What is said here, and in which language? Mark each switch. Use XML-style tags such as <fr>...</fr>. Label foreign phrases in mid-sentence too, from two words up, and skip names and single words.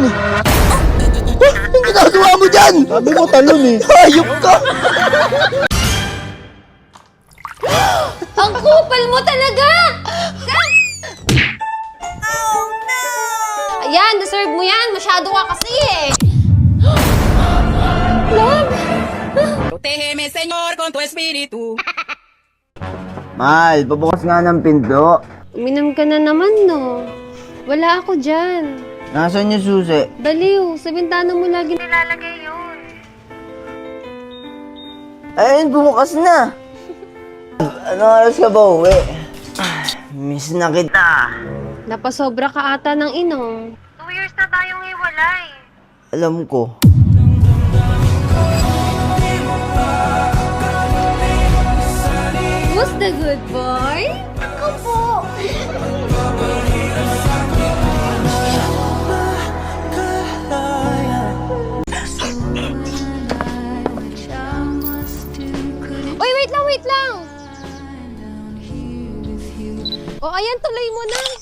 <tl>Ang ginagawa mo dyan? Sabi mo talon eh. Hayop ka! Ang kupal mo talaga! Ayan, deserve mo yan. Masyado ka kasi eh. Love!</tl> <es>Protégeme, Señor, con tu espíritu.</es> <tl>Mahal, pabukas nga ng pinto. Uminom ka na naman, no? Wala ako dyan. Nasaan yung susi? Baliw, sa bintana mo lagi nilalagay yun. Ayun, bumukas na. Anong oras ka ba uwi? Miss na kita. Napasobra ka ata ng inom. 2 years na tayong hiwalay. Alam ko.</tl> <en>Who's the good boy?</en> <tl>Ako po. Uy, wait lang, wait lang. O, ayan, tuloy mo na.</tl>